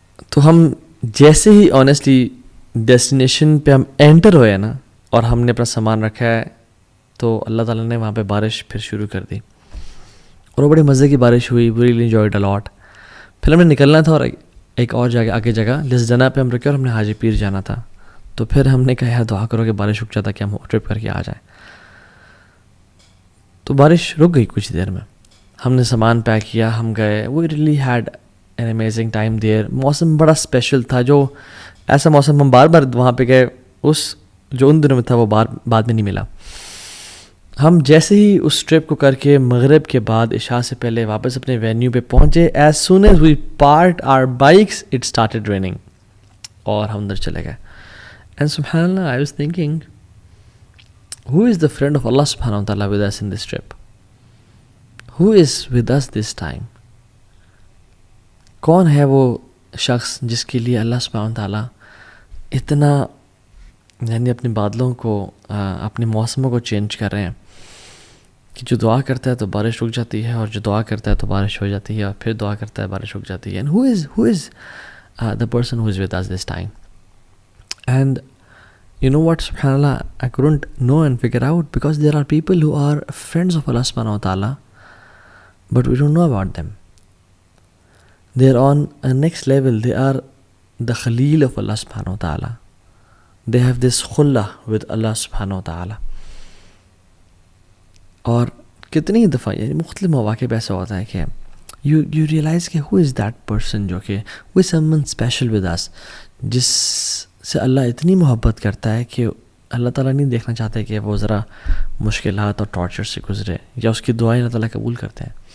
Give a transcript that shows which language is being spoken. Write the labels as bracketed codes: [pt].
[ur] تو ہم جیسے ہی آنیسٹلی ڈیسٹینیشن پہ ہم انٹر ہوئے نا اور ہم نے اپنا سامان رکھا ہے تو اللہ تعالیٰ نے وہاں پہ بارش پھر شروع کر دی اور وہ بڑے مزے کی بارش ہوئی. [en] We really enjoyed a lot. [ur] پھر ہم نے نکلنا تھا اور ایک اور آگے جگہ لسڈنہ پہ ہم رکے اور ہم نے حاجی پیر جانا تھا. تو پھر ہم نے کہا یار دعا کرو کہ بارش رک جاتا کہ ہم ٹرپ کر کے آ جائیں. تو بارش رک گئی کچھ دیر میں. ہم نے سامان پیک کیا, ہم گئے. [en] We really had an amazing time there. [ur] موسم بڑا اسپیشل تھا, جو ایسا موسم ہم بار بار وہاں پہ گئے, اس جو ان دنوں میں تھا وہ بعد میں نہیں ملا. ہم جیسے ہی اس ٹرپ کو کر کے مغرب کے بعد عشاء سے پہلے واپس اپنے وینیو پہ پہنچے, [en] As soon as we parked our bikes it started raining. [ur] اور ہم اندر چلے گئے. [en] And سبحان اللہ, I was thinking, who is the friend of Allah subhanahu wa ta'ala with us in this trip? Who is with us this time? [ur] کون ہے وہ شخص جس کے لیے اللہ سبحانہ wa ta'ala اتنا یعنی اپنے بادلوں کو اپنے موسموں کو چینج کر رہے ہیں کہ جو دعا کرتا ہے تو بارش رک جاتی ہے, اور جو دعا کرتا ہے تو بارش ہو جاتی ہے, اور پھر دعا کرتا ہے بارش رک جاتی ہے. [en] And who is the person who is with us this time? And you know what, subhanAllah, I couldn't know and figure out, because there are people who are friends of Allah subhanahu wa ta'ala, but we don't know about them. They are on a next level. They are the Khalil of Allah subhanahu wa ta'ala. They have this khullah with Allah subhanahu wa ta'ala. [ur] اور کتنی دفعہ یعنی مختلف مواقع پہ ایسا ہوتا ہے کہ [en] you realize [ur] کہ [en] who is that person, [ur] جو کہ [en] who is someone special with us, [ur] جس سے اللہ اتنی محبت کرتا ہے کہ اللہ تعالیٰ نہیں دیکھنا چاہتے کہ وہ ذرا مشکلات اور ٹارچر سے گزرے, یا اس کی دعائیں اللہ تعالیٰ قبول کرتے ہیں.